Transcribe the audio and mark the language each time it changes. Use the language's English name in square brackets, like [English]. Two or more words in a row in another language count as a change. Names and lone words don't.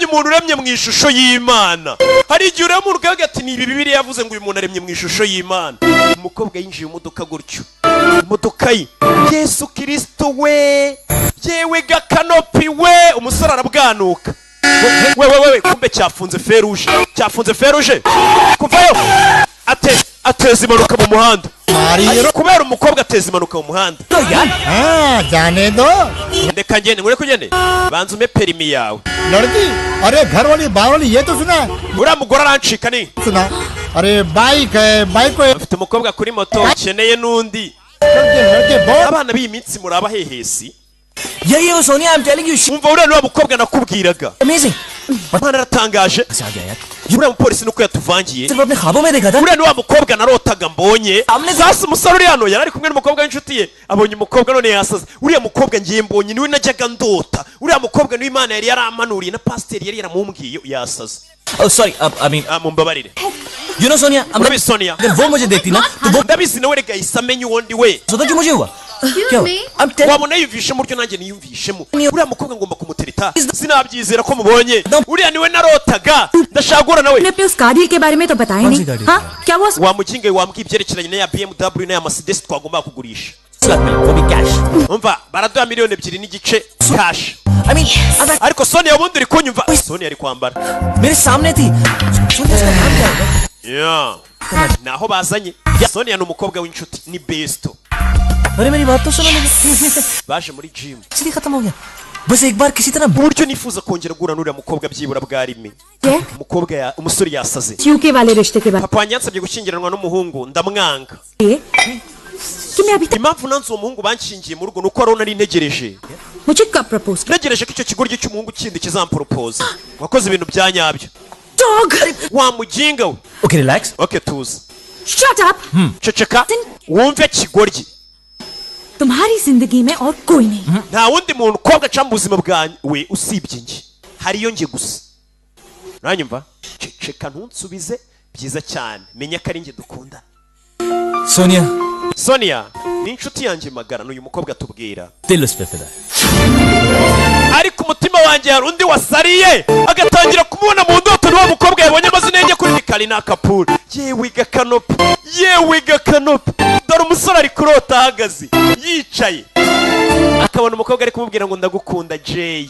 [Kinyarwanda] umuntu uremye mu ishusho y'Imana hari igihe ureba umuntu ukavuga ati ni Bibiliya yavuze ngo uyu muntu aremye mu ishusho y'Imana umukobwa yinjiye mu modoka gutyo imodoka ye Yesu Kristo we yewe gakanopi we umusore arabwanuka we kumbe cyafunze feruje kuvayo ateza impanuka mu muhanda kubera umukobwa ateza impanuka mu muhanda [Hindi] जाने दो [Kinyarwanda] ndeka ngende ngure kugende banza ume perimi yawe [Hindi] लड़की अरे घर वाली बावली ये तो सुना [Kinyarwanda] uriya mugore arancika ni [Hindi] सुना अरे बाइक है बाइक को [Kinyarwanda] afite umukobwa kuri moto ukeneye n'undi [Hindi] लड़के बहुत [Kinyarwanda] abana b'iyi minsi muraba hehesi [Hindi] यही हो सोनिया [English] I'm telling you [Kinyarwanda] umva uriya niwe mukobwa nakubwiraga [Hindi] amazing [Kinyarwanda] Mana aratangaje [Hindi] आ गया यार [Kinyarwanda] uriya mupolisi nuko yatuvangiye [Hindi] सिर्फ अपने ख्वाबों में देखा था [Kinyarwanda] uriya niwe mukobwa narotaga mbonye sasa umusore uri hano yari ari kumwe n'umukobwa w'inshuti ye abonye umukobwa none yasaze uriya mukobwa ngiye mbonye niwe najyaga ndota uriya mukobwa niwe Imana yari yaramanuriye na pasiteri yari yaramumbwiye yasaze [English] oh sorry I mean [Kinyarwanda] mumbabarire [English] you know Sonia [Kinyarwanda] urabizi Sonia [Hindi] अगर वो मुझे देखती ना तो वो [Kinyarwanda] ndabizi nawe rega yahise amenya uwo ndi we [Hindi] सोचता कि मुझे हुआ क्या हुआ [English] I'm telling [Kinyarwanda] wabona yiyumvishemo uryo nanjye niyumvishemo uriya mukobwa ngomba kumutereta sinabyizera ko mubonye uriya niwe narotaga ndashaka guhura nawe [Hindi] अपने उस गाड़ी के बारे में तो बताया कौन सी नहीं गाड़ी? हाँ क्या वो [Kinyarwanda] wamuginge wambwiye ibyerekeranye na ya BMW na ya Mercedes twagomba kugurisha [Hindi] वो भी कैश [Kinyarwanda] umva baraduha miliyoni 2 n'igice cash [English] I mean अगर [Kinyarwanda] ariko Sonia ubundi uri kunyumva Sonia ari kwambara [Hindi] मेरे सामने थी सोनिया इसका नाम क्या होगा [Kinyarwanda] naho bazanye Sonia ni umukobwa w'inshuti ni besto [Hindi] अरे मेरी बात तो सुनो मेरी [Kinyarwanda] baje muri gym [Hindi] इसलिए खत्म हो गया बस एक बार किसी तरह [Kinyarwanda] uburyo nifuza kongera guhura n'uriya mukobwa byibura bwarime [Hindi] क्या [Kinyarwanda] umukobwa umusore yasaze [Hindi] यूके वाले रिश्ते के बारे [Kinyarwanda] papa yansabye gushyingiranwa n'umuhungu ndamwanga [Hindi] में कि मैं अभी तक [Kinyarwanda] impamvu nanze uwo muhungu banshingiye mu rugo nuko ari nari ntegereje [Hindi] मुझे कब प्रपोज कर [Kinyarwanda] ntegereje ko icyo kigoryi cy'umuhungu kindi kizamporopoza wakoze ibintu bya nyabyo [Hindi] डॉग [Kinyarwanda] wamuginga we [English] okay relax [Kinyarwanda] okay tuzi [English] shut up [Kinyarwanda] ceceka wumve kigoryi [Hindi] तुम्हारी जिंदगी में और कोई नहीं [Kinyarwanda] nta wundi muntu ukobwa aca mu buzima bwawe usibye njye hariyo njye gusa uranyumva ceceka ntunsubize byiza cyane menya ko ari njye dukunda [Hindi] सोनिया [Kinyarwanda] Sonia ni inshuti yanjye magara n'uyu mukobwa tubwira [Hindi] दिल उस पे फिदा है [Kinyarwanda] ariko umutima wanjye hari undi wasariye agatangira kumubona mu ndoto n'uwo mukobwa yabonye amazina ye kuri Karina Kapoor. Yewe gakanopi dore umusore ari kurota ahagaze yicaye akabona umukobwa ari kumubwira ngo ndagukunda Jay.